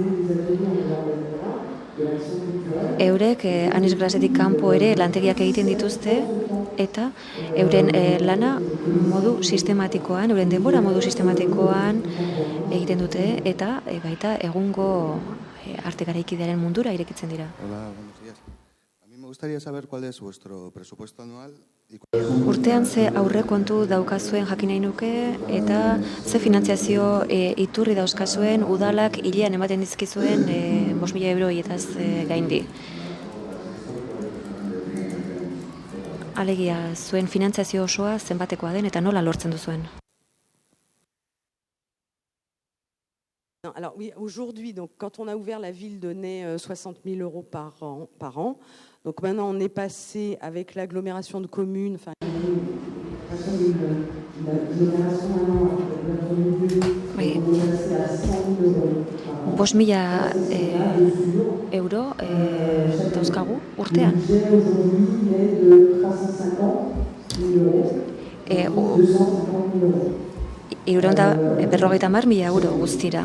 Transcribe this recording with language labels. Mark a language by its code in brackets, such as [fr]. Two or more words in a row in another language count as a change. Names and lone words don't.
[eu] Eurek Anis Grasetik kanpo ere lantegiak egiten dituzte eta euren lana modu sistematikoan, euren denbora modu sistematikoan egiten dute eta baita egungo arte garaikidearen mundura irekitzen dira. [es] Hola, buenos días. A mí me gustaría saber cuál es vuestro presupuesto anual. [eu] Urtean ze aurrekontu daukazuen jakin nahi nuke eta ze finantziazio iturri dauzkazuen udalak hilean ematen dizkizuen 5.000 euro horietaz gaindi. Alegia, zuen finantziazio osoa zenbatekoa den eta nola lortzen duzuen? [fr] Alors oui, aujourd'hui, donc, quand on a ouvert la ville donnait 60 000 euros par an. Donc maintenant, on est passé avec l'agglomération de communes. [eu] Bai, 5.000 euro dauzkagu urtean. Irurehun eta 50.000 euro guztira.